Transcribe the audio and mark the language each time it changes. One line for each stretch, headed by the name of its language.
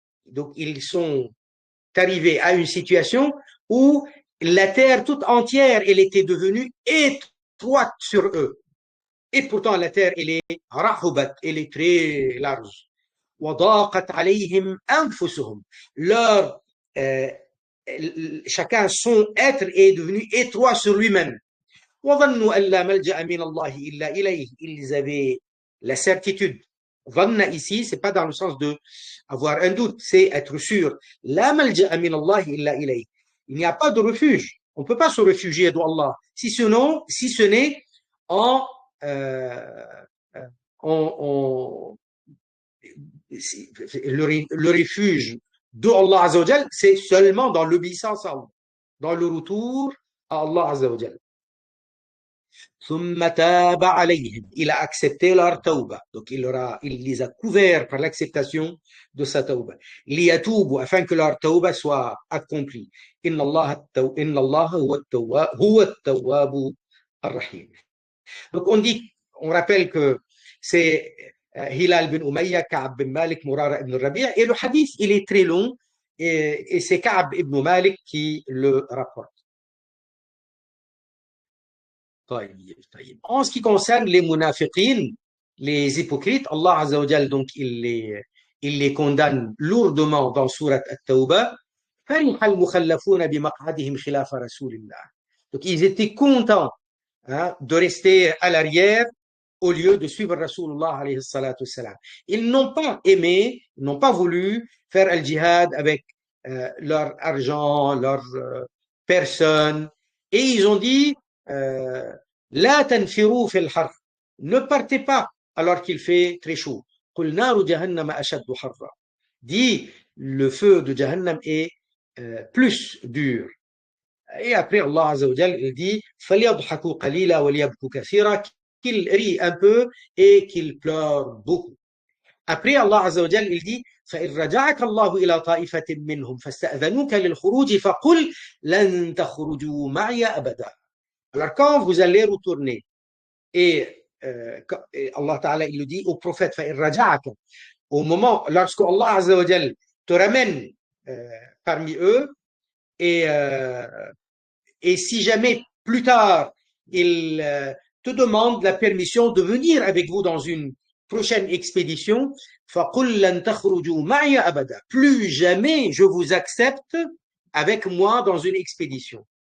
French: Donc, ils sont arrivés à une situation où la terre toute entière, elle était devenue étroite sur eux. Et pourtant, la terre, elle est rahubat, elle est très large.
Arabic: وضاقت عليهم أنفسهم.
French: Leur, euh, chacun, son être est devenu étroit sur lui-même.
Arabic: وظنوا أن لا ملجأ من الله إلا إليه.
French: Ils avaient la certitude. Dhanna ici, c'est pas dans le sens de avoir un doute, c'est être sûr.
Arabic: La malja'a min Allah illa ilayh.
French: Il n'y a pas de refuge. On ne peut pas se réfugier d'Allah, si ce n'est en, euh, en le refuge de Allah Azza wa Jal, c'est seulement dans l'obéissance à Allah, dans le retour à Allah Azza wa Jal.
Arabic: ثم تاب عليهم.
French: Il a accepté leur tauba. Donc il les a couverts par l'acceptation de sa tauba.
Arabic: ليتوبوا,
French: afin que leur tauba soit accomplie.
Arabic: إن الله هو التواب الرحيم.
French: Donc on rappelle que c'est Hilal bin Umayya, Ka'b bin Malik, Murara ibn Rabi', et le hadith il est très long et c'est Ka'b ibn Malik qui le rapporte. En ce qui concerne les munafiqin, les hypocrites, Allah Azza wa Jal, donc il les condamne lourdement dans Surat At-Tawbah.
Arabic: فرح المخلفون بمقعدهم خلاف رسول الله.
French: Donc ils étaient contents, hein, de rester à l'arrière au lieu de suivre Rasulullah alayhi salatu wassalam. Ils n'ont pas aimé, n'ont pas voulu faire al jihad avec leur argent, leur personne, et ils ont dit
Arabic: لا تنفروا في الحر.
French: Ne partez pas alors qu'il fait très chaud.
Arabic: قل نار جهنم أشد حرا.
French: Dit le feu de Jahannam est plus dur. Et après Allah Azza wa Jal il dit
Arabic: فليضحكوا قليلا وليبكوا كثيرا,
French: qu'ils rient un peu et qu'ils pleurent beaucoup. Après Allah Azza wa Jal il dit
Arabic: فإن رجعك الله إلى طائفة منهم فاستأذنوك للخروج فقل لن تخرجوا معي أبدا.
French: Alors quand vous allez retourner et Allah Ta'ala il le dit au prophète
Arabic: فإن رجعك,
French: au moment lorsque Allah Azza wa Jal te ramène parmi eux et si jamais plus tard il te demande la permission de venir avec vous dans une prochaine expédition,
Arabic: فقل لن تخرجوا معي أبدا,
French: plus jamais je vous accepte avec moi dans une expédition.